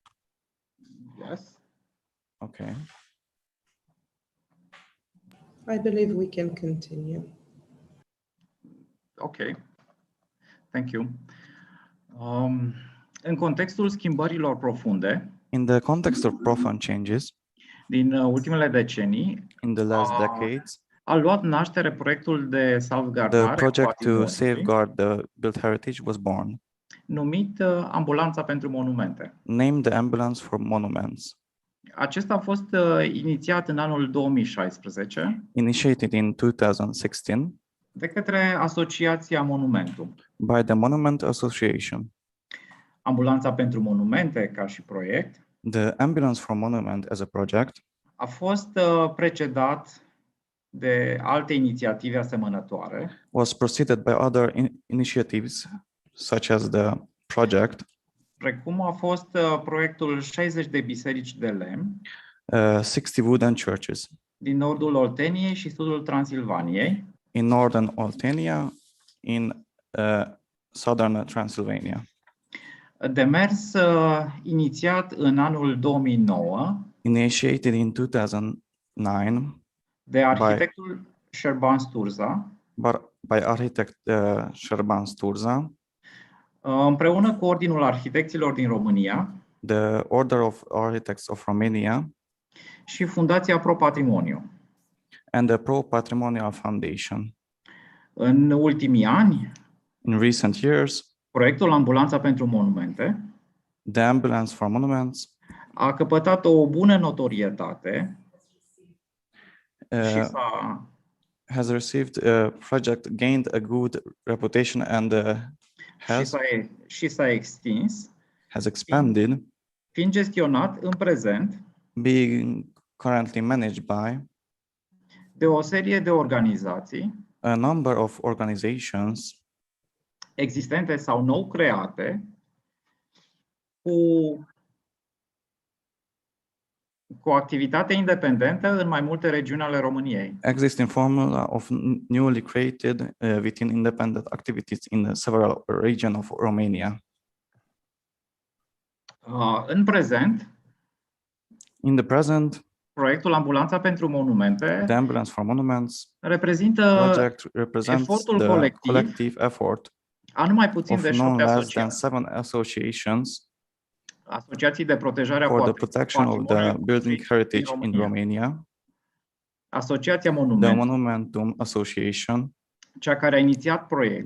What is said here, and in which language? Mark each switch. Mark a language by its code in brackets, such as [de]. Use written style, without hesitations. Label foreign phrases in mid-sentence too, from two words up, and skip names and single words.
[en] Yes. Okay. I believe we can continue. Ok. Thank you. [ro] În contextul schimbărilor profunde, [en] In the context of profound changes [ro] din ultimele decenii, [en] in the last decades, [ro] a luat naștere proiectul de salvgardare [en] the project to safeguard the built heritage was born, [ro] numit Ambulanța pentru Monumente. [en] named the Ambulance for Monuments. [ro] Acesta a fost inițiat în anul 2016 [en] Initiated in 2016 [ro] de către Asociația Monumentum. [en] by the Monument Association. [ro] Ambulanța pentru Monumente, ca și proiect, [en] The Ambulance for Monument as a project [ro] a fost precedat de alte inițiative asemănătoare, [en] was preceded by other initiatives such as the project, [ro] precum a fost proiectul 60 de biserici de lemn [en] 60 wooden churches [ro] din nordul Olteniei și sudul Transilvaniei, [en] in northern Oltenia, in southern Transylvania. [ro] Demers inițiat în anul 2009 [en] Initiated in 2009 [ro] de arhitectul Șerban Sturza, [en] by architect Șerban Sturza, [ro] împreună cu Ordinul Arhitecților din România, [en] the Order of Architects of Romania, [ro] și Fundația Pro Patrimoniu. [en] and the Pro Patrimonial Foundation. [ro] În ultimii ani, [en] in recent years, [ro] proiectul Ambulanța pentru Monumente, [en] the Ambulance for Monuments, [ro] a căpătat o bună notorietate și [en] has received project gained a good reputation and [ro] s-a extins, [en] has expanded, [ro] fiind gestionat în prezent [en] being currently managed by [ro] de o serie de organizații, [en] a number of organizations [ro] existente sau nou create, cu activitate independentă în mai multe regiuni ale României. [en] Existing formula of newly created within independent activities in several regions of Romania. [ro] În prezent, [en] in the present, [ro] proiectul Ambulanța pentru Monumente, [en] the Ambulance for Monuments [ro] reprezintă [en] efortul collective effort [ro] a numai puțin [en] of [ro] de [en] no 7 less than 7 associations [ro] asociații de protejare a [en] for the protection of the building heritage in Romania, [ro] Asociația [en] the Monument, Monumentum Association, [ro] cea care a inițiat proiectul,